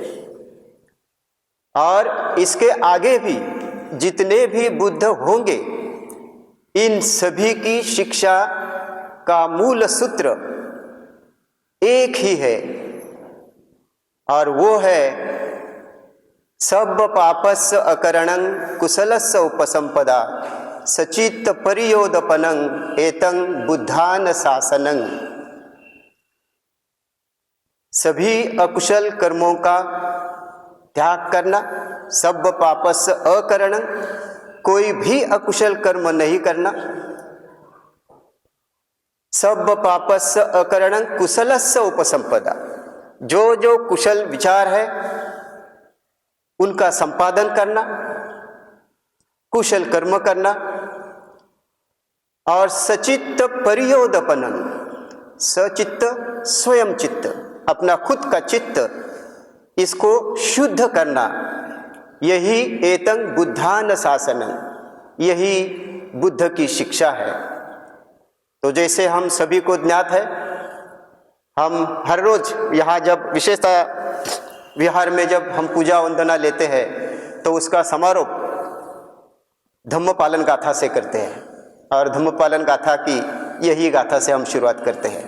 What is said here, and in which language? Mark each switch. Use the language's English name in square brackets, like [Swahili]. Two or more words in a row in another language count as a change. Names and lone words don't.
[Hindi] और इसके आगे भी जितने भी बुद्ध होंगे, इन सभी की शिक्षा का मूल सूत्र एक ही है और वो है [Pali] सब पापस्य अकरणं कुशलस्य उपसंपदा सचित्त परियोदपनं एतं बुद्धान शासनं। [Hindi] सभी अकुशल कर्मों का त्याग करना, [Pali] सब पापस्य अकरणं, [Hindi] कोई भी अकुशल कर्म नहीं करना, [Pali] सब पापस्य अकरणं कुशलस्य उपसंपदा, [Hindi] जो जो कुशल विचार है उनका संपादन करना, कुशल कर्म करना और [Pali] सचित्त परियोदपनं, सचित्त [Hindi] स्वयं चित्त, अपना खुद का चित्त, इसको शुद्ध करना, यही [Pali] एतं बुद्धान शासनं, [Hindi] यही बुद्ध की शिक्षा है। तो जैसे हम सभी को ज्ञात है, हम हर रोज यहाँ जब विशेषतः विहार में जब हम पूजा वंदना लेते हैं तो उसका समारोह धम्म पालन गाथा से करते हैं और धम्म पालन गाथा की यही गाथा से हम शुरुआत करते हैं।